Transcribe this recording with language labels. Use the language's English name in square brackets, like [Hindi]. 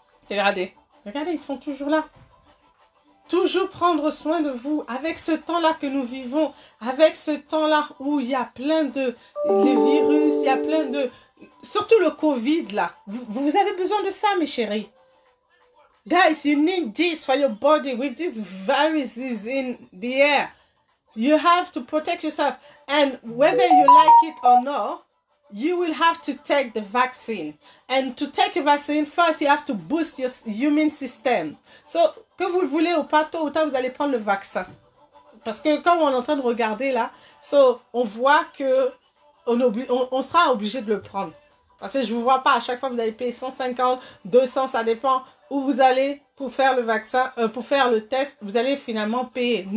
[French] Regardez, ils sont toujours là. Toujours prendre soin de vous avec ce temps-là que nous vivons, avec ce temps-là où il y a plein de les virus, il y a plein de... Surtout le Covid, là. Vous avez besoin de ça, mes chéris. [English] Guys, you need this for your body. With this virus is in the air. You have to protect yourself. And whether you like it or not, you will have to take the vaccine. And to take a vaccine, first you have to boost your immune system. [French] So, que vous le voulez ou pas, tôt ou tard, vous allez prendre le vaccin. Parce que comme on est en train de regarder là, on voit que on sera obligé de le prendre. Parce que je ne vous vois pas, à chaque fois vous allez payer 150, 200, ça dépend où vous allez pour faire le vaccin, pour faire le test, vous allez finalement payer.